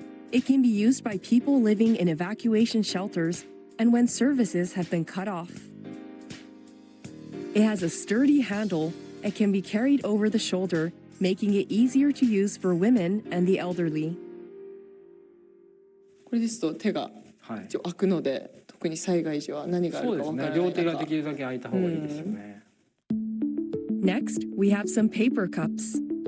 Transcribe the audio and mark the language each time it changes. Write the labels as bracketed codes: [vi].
[en] It can be used by people living in evacuation shelters and when services have been cut off. It has a sturdy handle and can be carried over the shoulder, making it easier to use for women and the elderly. [ja] これですと手が一応開くので、特に災害時は何があるか分からない中。両手ができるだけ開いた方がいいですよね。 [en] Next, we have some paper cups.